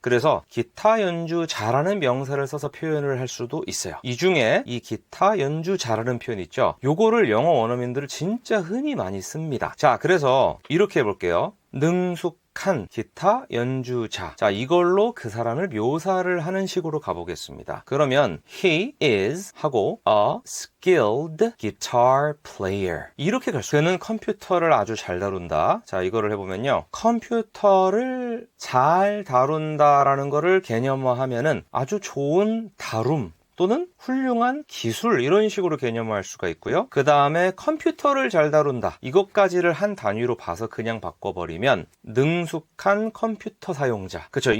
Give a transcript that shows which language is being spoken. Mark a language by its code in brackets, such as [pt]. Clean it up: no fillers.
[ko] 그래서 기타 연주자라는 명사를 써서 표현을 할 수도 있어요. 이 중에 이 기타 연주자라는 표현 있죠. 요거를 영어 원어민들은 진짜 흔히 많이 씁니다. 자, 그래서 이렇게 해볼게요. 능숙한 기타 연주자. 자, 이걸로 그 사람을 묘사를 하는 식으로 가보겠습니다. 그러면 [en] he is [ko] 하고 [en] a skilled guitar player. [ko] 이렇게 갈 수. 그는 컴퓨터를 아주 잘 다룬다. 자, 이거를 해보면요. 컴퓨터를 잘 다룬다라는 거를 개념화하면은 아주 좋은 다룸 또는 훌륭한 기술 이런 식으로 개념화할 수가 있고요. 그 다음에 컴퓨터를 잘 다룬다. 이것까지를 한 단위로 봐서 그냥 바꿔버리면 능숙한 컴퓨터 사용자. 그렇죠?